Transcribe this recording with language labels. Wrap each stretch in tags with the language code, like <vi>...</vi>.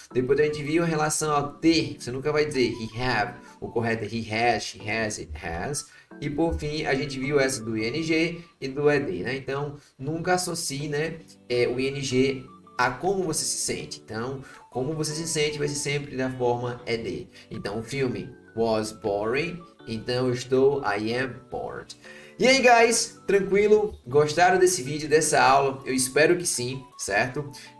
<pt>Depois a gente viu em relação ao ter, você nunca vai dizer</pt> <en>he have,</en> <pt>o correto é</pt> <en>he has, she has, it has.</en> <pt>E por fim, a gente viu essa do ing e do ed, né? Então, nunca associe, né, o ing a como você se sente. Então, como você se sente vai ser sempre da forma ed. Então, o filme</pt> <en>was boring,</en> <pt>então eu estou,</pt> <en>I am bored.</en> <pt>E aí, guys, tranquilo? Gostaram desse vídeo, dessa aula? Eu espero que sim, certo?</pt>